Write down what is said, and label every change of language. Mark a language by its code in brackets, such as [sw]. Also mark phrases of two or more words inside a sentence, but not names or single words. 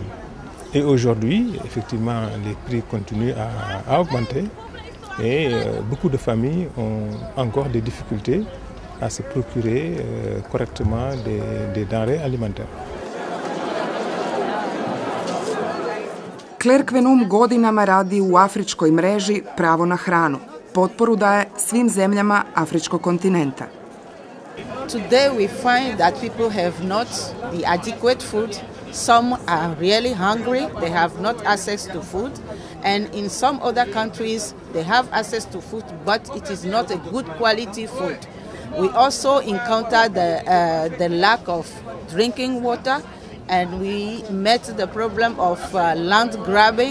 [fr] Et aujourd'hui, effectivement, les prix continuent à augmenter. Et beaucoup de familles ont encore des difficultés à se procurer correctement des denrées alimentaires. [hr] Claire Quenum godinama radi u afričkoj mreži Pravo na hranu. Potporu daje svim zemljama afričkog kontinenta. [en] Today we find that people have not the adequate food. Some are really hungry, they have not access to food, and in some other countries they have access to food, but it is not a good quality food. We also encounter the lack of drinking water, and we met the problem of land grabbing.